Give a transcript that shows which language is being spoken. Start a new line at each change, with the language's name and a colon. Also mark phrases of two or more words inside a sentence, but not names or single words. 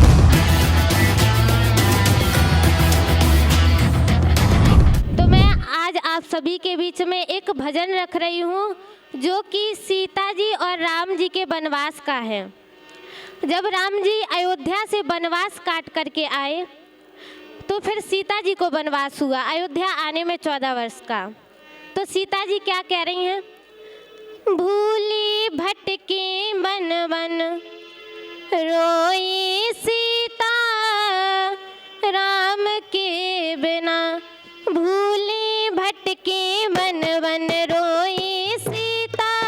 Hindi: तो मैं आज आप सभी के बीच में एक भजन रख रही हूँ जो कि सीता जी और राम जी के वनवास का है। जब राम जी अयोध्या से वनवास काट करके आए तो फिर सीता जी को वनवास हुआ, अयोध्या आने में 14 वर्ष का। तो सीता जी क्या कह रही हैं? भूली भटकी वन वन रोई सीता, राम के बिना भूली भटकी वन वन रोई सीता।